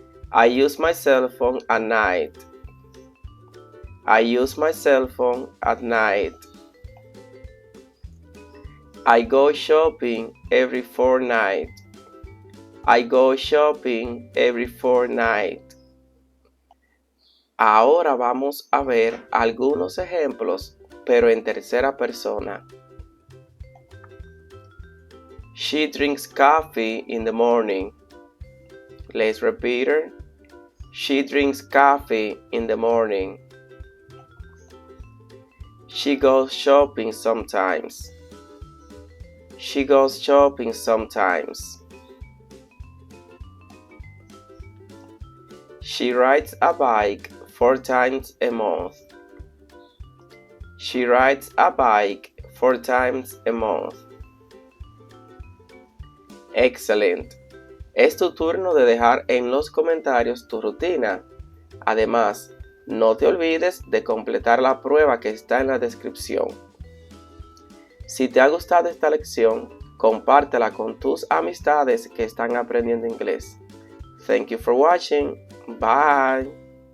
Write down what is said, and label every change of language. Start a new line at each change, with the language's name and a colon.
English: I use my cell phone at night. I use my cell phone at night. I go shopping every fortnight. I go shopping every fortnight.
Spanish: Ahora vamos a ver algunos ejemplos, pero en tercera persona.
English: She drinks coffee in the morning. Let's repeat it. She drinks coffee in the morning. She goes shopping sometimes. She goes shopping sometimes. She rides a bike 4 times a month. She rides a bike 4 times a month.
Spanish: Excelente. Es tu turno de dejar en los comentarios tu rutina. Además, no te olvides de completar la prueba que está en la descripción. Si te ha gustado esta lección, compártela con tus amistades que están aprendiendo inglés.
English: Thank you for watching. Bye.